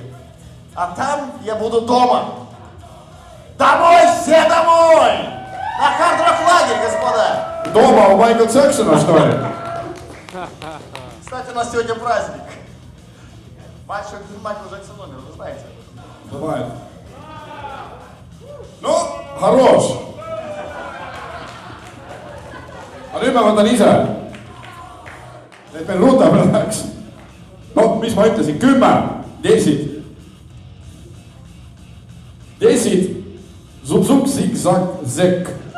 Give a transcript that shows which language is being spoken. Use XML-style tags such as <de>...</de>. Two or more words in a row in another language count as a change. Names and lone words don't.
<ru>А там я буду дома. Домой, все домой! На хард-рок-лагерь, господа! Дома у Майкла Джексона, что ли? Кстати, у нас сегодня праздник. Большой Майкл Джексон номер, вы знаете. Давай. No, хорош.</ru> <et>Aga nüüd ma võtan ise. Et meil rutamine läheks. No, mis ma ütlesin? 10. 10. 10. Zup-zup, zig-zag, zek.</et>